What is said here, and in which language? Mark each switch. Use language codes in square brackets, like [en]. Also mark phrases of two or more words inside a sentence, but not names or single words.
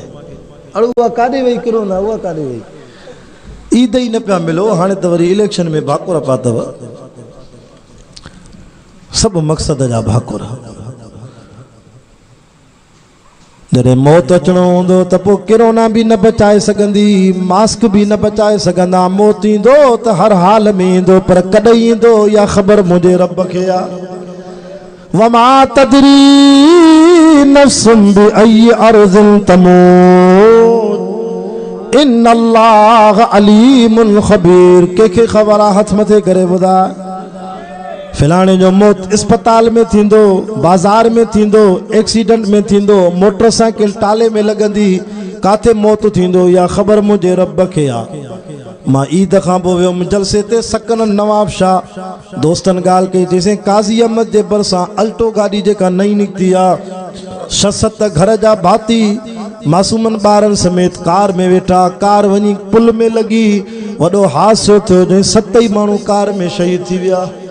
[sd] अड़े उहा काॾे वई किरोना, उहा काॾे वई? ईद ई न पिया मिलो, हाणे त वरी इलेक्शन में भाकुर पिया अथव, सभु मक़सद जा भाकुर। जॾहिं मौत अचणो हूंदो त पोइ किरोना भी न बचाए सघंदी, मास्क भी न बचाए सघंदा। मौत ईंदो त हर हाल में ईंदो, पर कॾहिं ईंदो या ख़बर मुंहिंजे रब खे आहे। [ar] وما تدري نفس بأي أرض تموت إن الله عليم خبير. [sd] कंहिंखे ख़बर आहे? हथ मथे करे ॿुधाए। फिलाणे जो मौत अस्पताल में थींदो, बाज़ार में थींदो, एक्सीडेंट में थींदो, मोटरसाइकिल ताले में लॻंदी, काथे मौत थींदो या ख़बर मुंहिंजे रब खे आहे। मां ईद खां पोइ वियुमि जलसे ते, सकन नवाब शाह दोस्तनि ॻाल्हि कई, चईं काज़ी अहमद जे भरिसां अल्टो गाॾी जेका नई निकिती आहे, 6-7 घर जा भाती मासूमनि ॿारनि समेत कार में वेठा, कार वञी पुल में लॻी, वॾो हादसो थियो, जंहिं 7 ई माण्हू कार में शहीद थी विया।